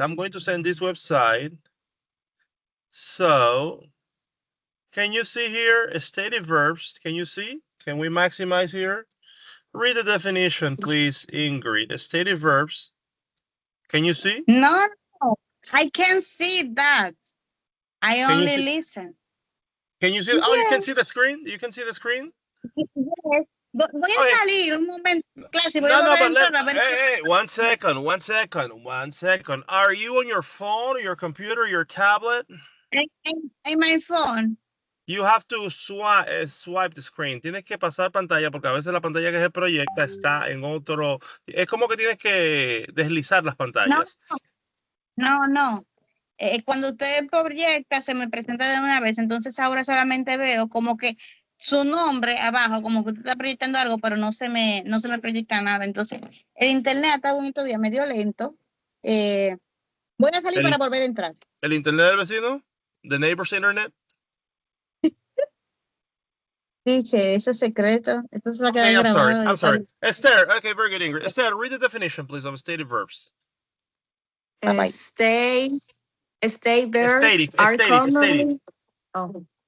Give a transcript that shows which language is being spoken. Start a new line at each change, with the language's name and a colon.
English: I'm going to send this website. So, can you see here stative verbs? Can you see? Can we maximize here? Read the definition, please, Ingrid. Stative verbs. Can you see? No, I can't see that. I only listen. Can you see? Yes. Oh, you can see the screen? You can see the screen? Yes.
Spanish: Voy a salir un momento, clase. Voy a entrar a ver.
English: Hey, 1 second. Are you on your phone, your computer, your tablet? In my phone. You have to swipe the screen.
Spanish: Tienes que pasar pantalla porque a veces la pantalla que se proyecta está en otro. Es como que tienes que deslizar las pantallas. No. Cuando usted proyecta, se me presenta de una vez. Entonces ahora solamente veo como que su nombre abajo, como que usted está proyectando algo, pero no se me proyecta nada. Entonces, el internet está bonito día, medio lento. Voy a salir para volver a entrar. ¿El internet del vecino?
English: ¿The neighbor's internet?
Spanish: Dice, ese secreto. Esto se va a quedar grabado.
English: I'm sorry. Esther, okay, very good, Ingrid. Esther, read the definition, please, of stative verbs. Bye-bye. State verbs are commonly... Oh.